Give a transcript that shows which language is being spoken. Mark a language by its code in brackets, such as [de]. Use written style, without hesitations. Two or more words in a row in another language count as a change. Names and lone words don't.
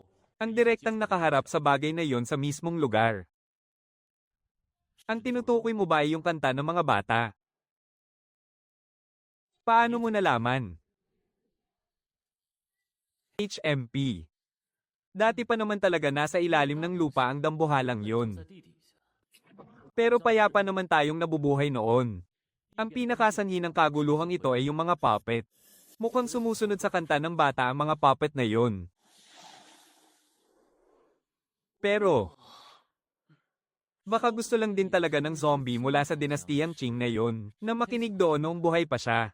[tl] Ang direktang nakaharap sa bagay na yon sa mismong lugar. Ang tinutukoy mo ba ay yung kanta ng mga bata? Paano mo nalaman? HMP. Dati pa naman talaga nasa ilalim ng lupa ang dambuhalang [zh] 在 [tl] yon. [zh] 地底下。 [tl] Pero payapa naman tayong nabubuhay noon. Ang pinakasanhi ng kaguluhang ito ay yung mga puppet. Mukhang sumusunod sa kanta ng bata ang mga puppet na yon. Pero, baka gusto lang din talaga ng zombie mula sa dinastiyang Qing na yon, na makinig doon noong buhay pa siya.